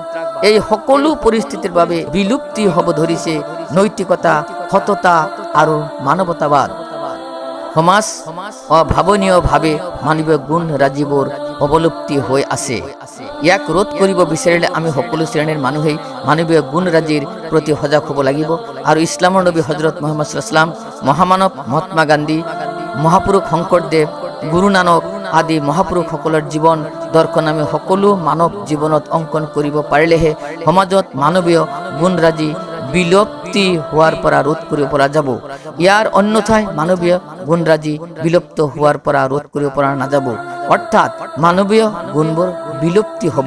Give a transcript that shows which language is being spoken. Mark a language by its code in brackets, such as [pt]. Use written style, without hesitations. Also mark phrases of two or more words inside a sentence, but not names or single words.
[as] এই সকলো পৰিস্থিতিৰ বাবে বিলুপ্তি হ'ব ধৰিছে নৈতিকতা, সততা আৰু মানৱতাবাদ। সমাজ অভাৱনীয়ভাৱে মানৱীয় গুণ ৰাজিবোৰ অৱলুপ্তি হৈ আছে। ইয়াক ৰোধ কৰিব বিচাৰিলে আমি সকলো শ্ৰেণীৰ মানুহেই মানৱীয় গুণৰাজিৰ প্ৰতি সজাগ হ'ব লাগিব আৰু ইছলামৰ নবী হজৰত মুহাম্মদ [ar] صلى الله عليه وسلم, [as] মহামানৱ মহাত্মা গান্ধী, মহাপুৰুষ শংকৰদেৱ, গুৰু নানক আদি মহাপুৰুষসকলৰ জীৱন দৰ্শন আমি সকলো মানৱ জীৱনত অংকন কৰিব পাৰিলেহে সমাজত মানৱীয় গুণৰাজি বিলুপ্তি হোৱাৰ পৰা ৰোধ কৰিব পৰা যাব। ইয়াৰ অন্যথাই মানৱীয় গুণৰাজি বিলুপ্ত হোৱাৰ পৰা ৰোধ কৰিব পৰা নাযাব, অৰ্থাৎ মানৱীয় গুণবোৰ বিলুপ্তি হ'ব।